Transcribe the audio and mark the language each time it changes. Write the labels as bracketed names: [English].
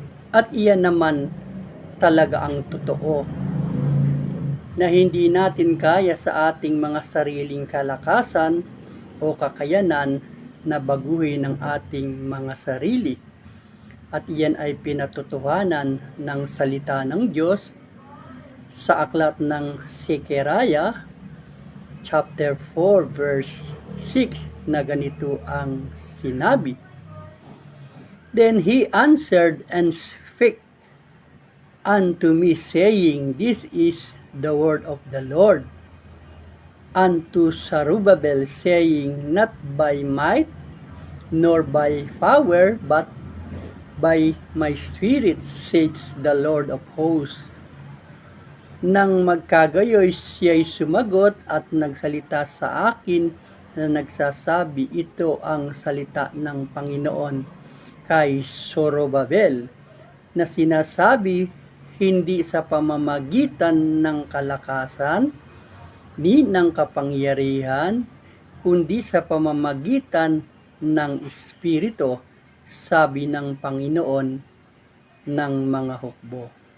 [Filipino] At iyan naman talaga ang totoo, na hindi natin kaya sa ating mga sariling kalakasan o kakayanan na baguhin ang ating mga sarili. At iyan ay pinatotohanan ng salita ng Diyos sa aklat ng Sekeraya [English] chapter 4 verse 6 [Filipino] na ganito ang sinabi. [English] Then he answered and spake unto me, saying, This is the word of the Lord. Unto Zerubbabel, saying, Not by might, nor by power, but by my spirit, says the Lord of hosts. [Filipino] Nang magkagayoy, siya'y sumagot at nagsalita sa akin na nagsasabi, Ito ang salita ng Panginoon kay Zorobabel, na sinasabi, hindi sa pamamagitan ng kalakasan ni ng kapangyarihan, kundi sa pamamagitan ng Espiritu, sabi ng Panginoon ng mga hukbo.